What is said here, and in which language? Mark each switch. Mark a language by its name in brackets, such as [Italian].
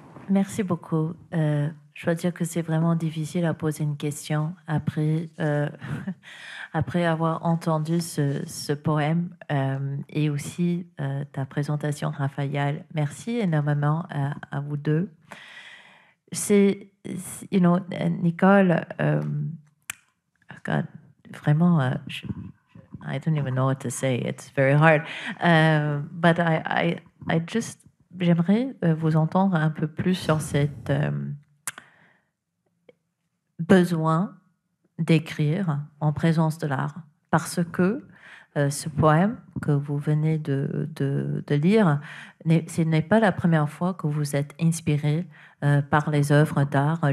[French] Merci beaucoup. Je dois dire que c'est vraiment difficile à poser une question après, après avoir entendu ce poème et aussi ta présentation, Raphaël. Merci énormément à vous deux. [English] You know, Nicole, God, [French] vraiment, [English] I don't even know what to say. It's very hard. But I just, [French] j'aimerais vous entendre un peu plus sur cette besoin d'écrire en présence de l'art, parce que ce poème que vous venez de lire, ce n'est pas la première fois que vous êtes inspiré par les œuvres d'art.